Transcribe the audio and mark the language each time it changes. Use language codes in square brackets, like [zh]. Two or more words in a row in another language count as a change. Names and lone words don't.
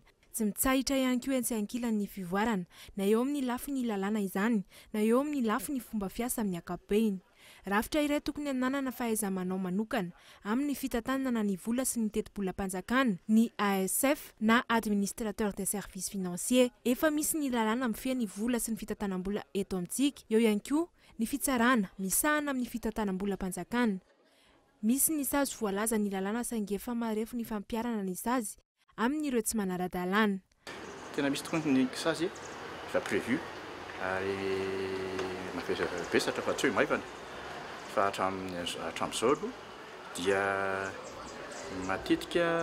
[mg] Tsy mitsahitra ihany koa etsy ankilan'ny fivoarana na eo amin'ny lafy ny lalàna izany na eo amin'ny lafy ny fomba fiasa amin'ny ankapobeny. Rafitra iray tokony ananana fahaiza-manao manokana amin'ny fitantanana ny vola sy ny teti-bolam-panjakana, ny ASF na [fr] administrateur des services financiers [mg] efa misy ny lalàna mifehy ny vola sy ny fitantanam-bola eto amintsika. Eo ihany koa ny fitsarana misahana amin'ny fitantanam-bolam-panjakana. Misy ny sazy voalaza ny lalàna saingy efa marefo ny fampiarana ny sazy amin'ireo tsy manara-dalàna. Tena misy tokoa ny sazy efa prévu ary mavesatra fa tsy hoe maivana fa hatramin'izao aloha dia matetika